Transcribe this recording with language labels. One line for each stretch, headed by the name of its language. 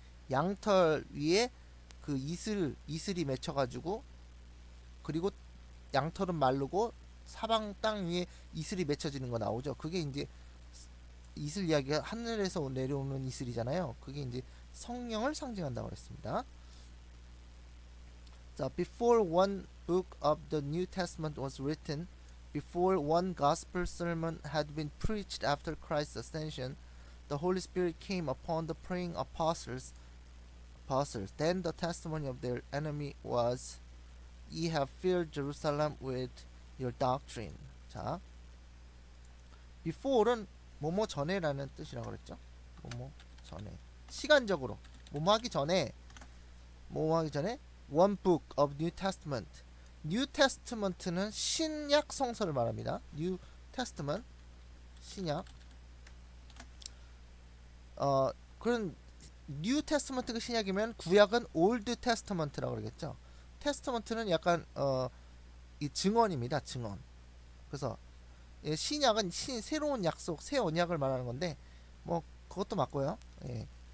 Korean: 양털 위에 그 이슬이 맺혀가지고 그리고 양털은 마르고 사방 땅 위에 이슬이 맺혀지는 거 나오죠. 그게 이제 이슬 이야기가 하늘에서 내려오는 이슬이잖아요. 그게 이제 성령을 상징한다고 했습니다.
English: 자, before one book of the New Testament was written, before one gospel sermon had been preached after Christ's ascension, the Holy Spirit came upon the praying apostles. Then the testimony of their enemy was, "Ye have filled Jerusalem with your doctrine."
Korean: 자, before는 뭐뭐 전에라는 뜻이라고 그랬죠. 뭐뭐 전에 시간적으로 뭐뭐 하기 전에
English: one book of New Testament.
Korean: New Testament는 신약 성서를 말합니다. New Testament 신약. 그런 New Testament가 신약이면 구약은 Old Testament라고 그러겠죠. Testament는 약간 이 증언입니다. 증언. 그래서 신약은 새로운 약속, 새 언약을 말하는 건데 뭐 그것도 맞고요. 예.